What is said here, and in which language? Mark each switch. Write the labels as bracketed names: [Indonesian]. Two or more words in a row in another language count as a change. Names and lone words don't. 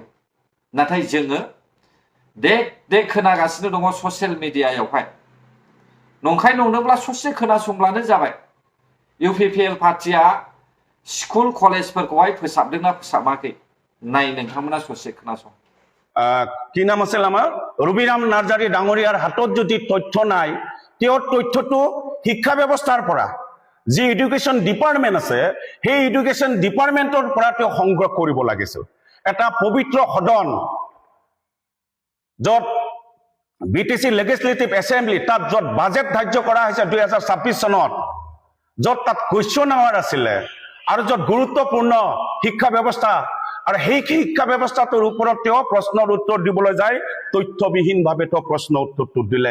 [Bodo] नाथाय जोङो देख खोनागासिनो दङ ससियेल मिडियायावहाय। नंखाय नंदोंब्ला ससे खोनासंब्लानो जाबाय। इउपिपिएल पार्टिया स्कुल कलेजफोरखौहाय फोसाबदोंना फोसाबाखै? नाय नोंथांमोना ससे खोनासं। [Assamese] কি নাম আছিল আমাৰ? ৰবিৰাম নাৰ্জাৰী ডাঙৰীয়াৰ হাতত যদি তথ্য নাই, তেওঁৰ তথ্যটো শিক্ষা ব্যৱস্থাৰ পৰা, যি [English] education department [Assamese] আছে, সেই এডুকেশ্যন ডিপাৰ্টমেণ্টৰ পৰা তেওঁ সংগ্ৰহ কৰিব লাগিছিল। এটা পবিত্ৰ সদন, য'ত বিটিচি লেজিসলেটিভ এছেম্বলি, তাত য'ত বাজেট ধাৰ্য কৰা হৈছে 2026 চনত, য'ত তাত [English] question hour [Assamese] আছিলে, আৰু য'ত গুৰুত্বপূৰ্ণ শিক্ষা ব্যৱস্থা, আৰু সেই শিক্ষা ব্যৱস্থাটোৰ ওপৰত তেওঁ প্ৰশ্নৰ উত্তৰ দিবলৈ যায়, তথ্যবিহীনভাৱে তেওঁ প্ৰশ্ন উত্তৰটো দিলে।